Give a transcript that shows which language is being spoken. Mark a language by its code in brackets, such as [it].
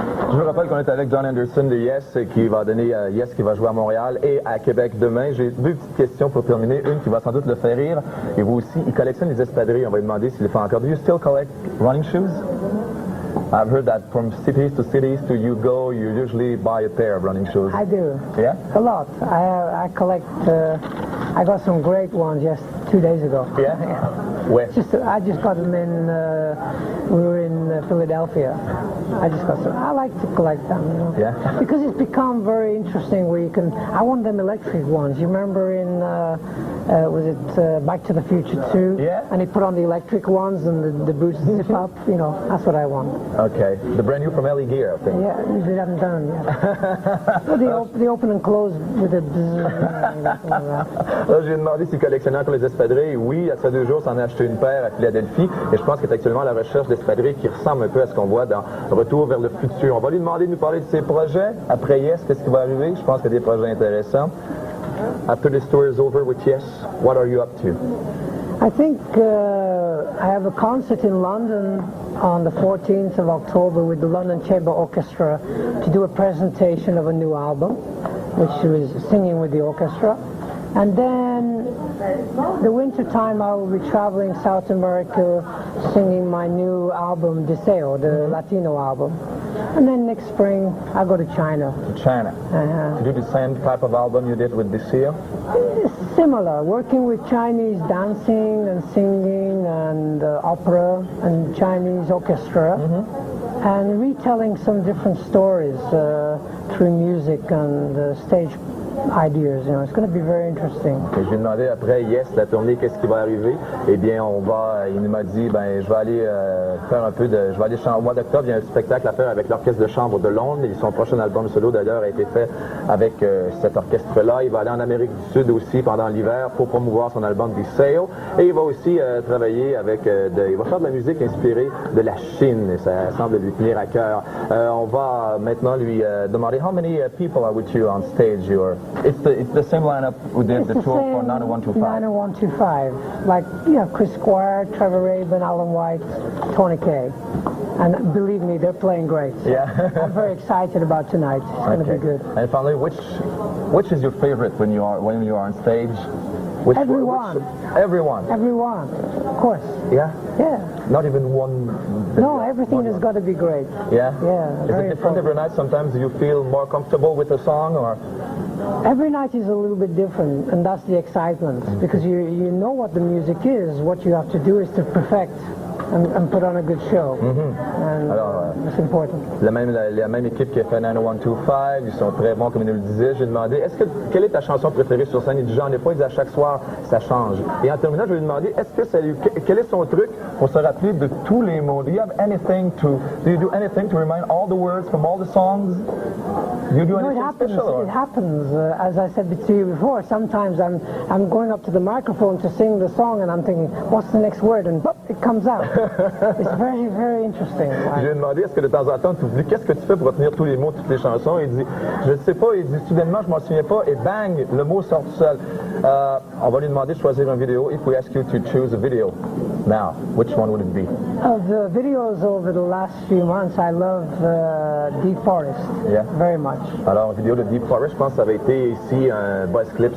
[fr] Je vous rappelle qu'on est avec Jon Anderson de Yes qui va donner Yes qui va jouer à Montréal et à Québec demain. J'ai 2 petites questions pour terminer. Une qui va sans doute le faire rire. Et vous aussi, il collectionne les espadrilles. On va lui demander s'il le fait encore. [en] Do you still collect running shoes? I've heard that from cities to cities you usually buy a pair of running shoes. I do. Yeah? A lot. I collect. I got some great ones just 2 days ago. Yeah? Where? I just got them in, we were in Philadelphia. I just got some. I like to collect them, you know. Yeah. Because it's become very interesting where you can, I want them electric ones. You remember in, was it Back to the Future 2? Yeah. And he put on the electric ones and the boots zip up, you know, that's what I want. Okay. The brand new from Ellie Gear, I think. Yeah, they haven't done them yet. Well, they open and close with a [fr] Là, j'ai demandé s'il collectionnait encore les espadrilles. Oui, à ces 2 jours, s'en a acheté une paire à Philadelphie. Et je pense qu'il est actuellement à la recherche d'espadrilles qui ressemblent un peu à ce qu'on voit dans Retour vers le futur. On va lui demander de nous parler de ses projets. Après Yes, qu'est-ce qui va arriver? Je pense qu'il y a des projets intéressants. [en] After this tour is over with Yes, what are you up to? I think I have a concert in London on the 14th of October with the London Chamber Orchestra to do a presentation of a new album, which was singing with the orchestra. And then the winter time I will be traveling South America singing my new album, Deseo, the Latino album. And then next spring I'll go to China. To China. To do the same type of album you did with Deseo? Similar, working with Chinese dancing and singing and opera and Chinese orchestra. And retelling some different stories through music and stage ideas, you know, it's going to be very interesting. [fr] Et je lui ai demandé après Yes, la tournée, qu'est-ce qui va arriver? Eh bien, il m'a dit, ben, je vais aller faire un peu de, je vais aller chanter. Au mois d'octobre, il y a un spectacle à faire avec l'Orchestre de Chambre de Londres. Et son prochain album solo, d'ailleurs, a été fait avec cet orchestre-là. Il va aller en Amérique du Sud aussi pendant l'hiver pour promouvoir son album Deseo. Et il va aussi travailler avec, il va faire de la musique inspirée de la Chine. Et ça semble lui tenir à cœur. On va maintenant lui demander, [en] how many people are with you on stage? It's the same lineup we did the tour for 90125. 90125, like, you know, Chris Squire, Trevor Rabin, Alan White, Tony Kaye. And believe me, they're playing great. So Yeah. I'm very excited about tonight. It's going to be good. And finally, which is your favorite when you are on stage? Everyone. Everyone. Everyone, of course. Yeah. Yeah. Not even one. No, everything has got to be great. Yeah. Yeah. Is it different every night? Sometimes do you feel more comfortable with a song, or? Every night is a little bit different, and that's the excitement, because you know what the music is. What you have to do is to perfect and put on a good show. And [fr] Alors, [en] it's important. [fr] La même équipe qui a fait 90125, ils sont très bons, comme il nous le disait. J'ai demandé, quelle est ta chanson préférée sur scène? Il dit, j'en ai pas, il dit, à chaque soir, ça change. Et en terminant, je lui ai demandé, quel est son truc pour se rappeler de tous les mots? [en] Do you do anything to remind all the words from all the songs? Do you do anything special? Or? It happens. As I said to you before, sometimes I'm going up to the microphone to sing the song, and I'm thinking, what's the next word? And it comes out. It's very, very interesting. [fr] J'ai demandé, est-ce que de temps en temps, tu oublies, qu'est-ce que tu fais pour retenir tous les mots, toutes les chansons? Il dit, je ne sais pas, il dit, soudainement, je m'en souviens pas, et bang, le mot sort tout seul. On va lui demander de choisir une vidéo. [en] If we ask you to choose a video now, which one would it be? Of the videos over the last few months, I love Deep Forest very much. [fr] Alors, vidéo de Deep Forest, je pense que ça avait été ici un buzz clip.